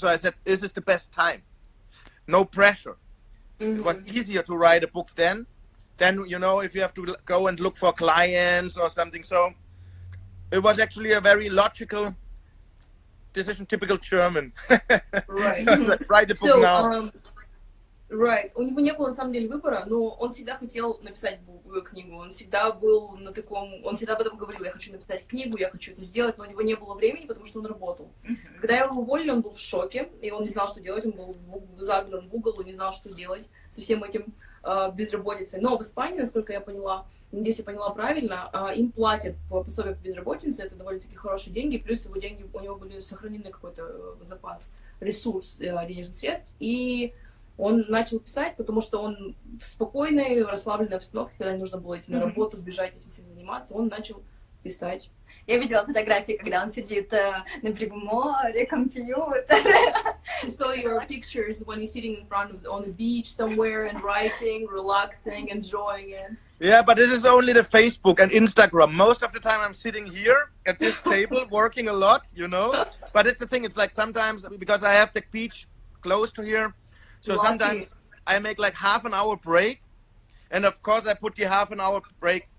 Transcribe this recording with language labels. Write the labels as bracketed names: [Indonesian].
[English] So I said, this is the best time. No pressure. Mm-hmm. It was easier to write a book then, you know, if you have to go and look for clients or something. So it was actually a very logical decision, typical German. Right. Write the book now. Right. [Russian] У него не было, на самом деле, выбора, но он всегда хотел написать книгу, он всегда был на таком, он всегда об этом говорил, я хочу написать книгу, я хочу это сделать, но у него не было времени, потому что он работал. Когда его уволили, он был в шоке, и он не знал, что делать, он был загнан в угол и не знал, что делать со всем этим безработицей. Но в Испании, насколько я поняла, надеюсь, я поняла правильно, им платят по пособию по безработице, это довольно-таки хорошие деньги, плюс его деньги, у него были сохранены какой-то запас, ресурс денежных средств, и он начал писать, потому что он в спокойной, расслабленной обстановке, когда не нужно было идти на работу, бежать, этим всем заниматься, он начал писать. Я видела фотографии, когда он сидит на берегу моря, компьютер. [English] She saw your pictures when you're sitting in front of on the beach somewhere and writing, relaxing, enjoying it. Yeah, but this is only the Facebook and Instagram. Most of the time I'm sitting here at this table working a lot, you know. But it's the thing, it's like sometimes, because I have the beach close to here, so sometimes I make like half an hour break, and of course I put the half an hour break